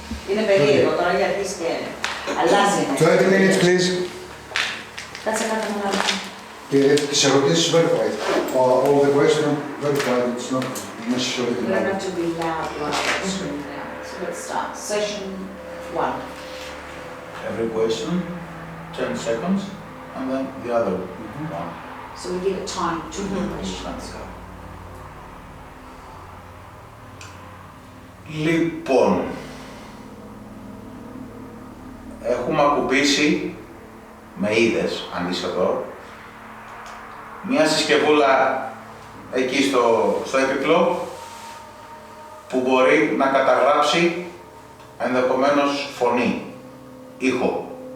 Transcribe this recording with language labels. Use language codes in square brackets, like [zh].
[el] Είναι περίεργο τώρα γιατί και αλλάζει. [en] 20 minutes, please. [el] Κάτσε κάτω να λάβω. Τις ερωτήσεις verified. [en] All the questions verified. It's not necessary. You don't have to be loud while the screen down. So let's start. Session 1. Every question, 10 seconds, and then the other one. So we give it time to the questions. [el] Λοιπόν, έχουμε ακουμπήσει, με είδες, αν είσαι εδώ, Μια συσκευούλα εκεί στο έπιπλο που μπορεί να καταγράψει ενδεχομένως φωνή, ήχο.